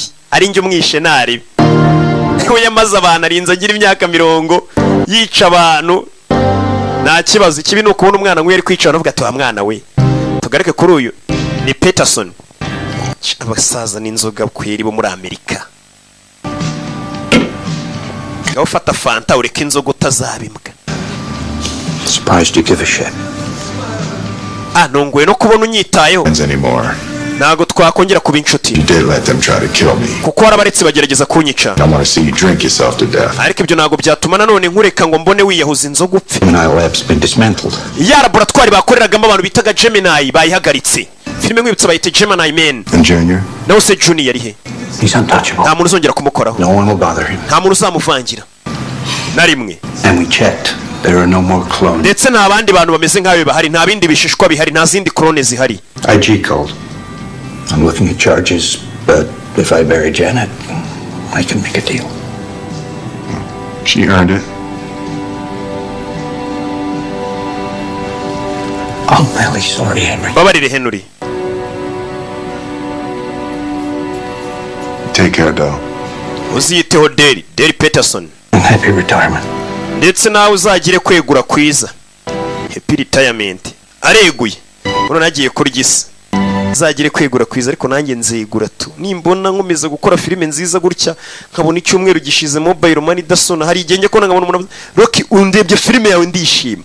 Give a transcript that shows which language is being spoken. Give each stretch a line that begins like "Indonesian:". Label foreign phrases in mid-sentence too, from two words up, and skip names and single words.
Kinyarwanda: Ari njye umwishe ntaribi. We yamaze abantu arinze agira imyaka 40 yica abantu. Nta kibazo kibi no kubona umwana nk'uyu ari kwicara avuga ati wa mwana we. Tugareke kuri uyu ni Peterson. Abasaza n'inzoga kweri bo muri Amerika. Gaho fata fanta ureke inzoga utazabimbwa.
English: Surprised you give a shit.
Kinyarwanda: Nongwe no kubona unyitayeho.
English: Anymore.
Kinyarwanda: Nago twakongera kuba inshuti.
English: You did let them try to kill me.
Kinyarwanda: Kuko warabaretse bagerageza kunyica.
English: I want to see you drink yourself to death.
Kinyarwanda: Ariko ibyo nago byatuma nanone nkureka ngo mbone wiyahuza inzoga upfe.
English: Gemini lab's been dismantled.
Kinyarwanda: Ya laboratoire bakoreragamo abantu bitaga Gemini bayihagaritse. Filime nk'ibitse bayite Gemini Man.
English: And Junior?
Kinyarwanda: Nawe se Junior ari he?
English: He's untouchable.
Kinyarwanda: Nta muntu uzongera kumukoraho.
English: No one will bother him.
Kinyarwanda: Nta muntu uzamuvangira. Na rimwe.
English: And we checked. There are no more clones.
Kinyarwanda: Ndetse nta bandi bantu bameze nkawe bahari, nta bindi bishishwa bihari, nta zindi clone zihari.
English: IG called. I'm looking at charges, but if I bury Janet, I can make a deal. She earned it. I'm really sorry, Henry.
Kinyarwanda: Babarire Henry.
English: Take care, though.
Kinyarwanda: Uziyiteho Derry Peterson.
English: And happy retirement.
Kinyarwanda: Ndetse nawe uzagire kwegura kwiza.
English: Happy retirement.
Kinyarwanda: Areguye. Uno nagiye kurigisa. Uzagire kwegura kwiza ariko nanjye nzegura tu. Nimbona nkomeza gukora filime nziza gutya nkabona icyumweru gishize
English: mobile money
Kinyarwanda: dasona hari igenge ko nkabona umuntu Rocky undebye filime yawe ndishima.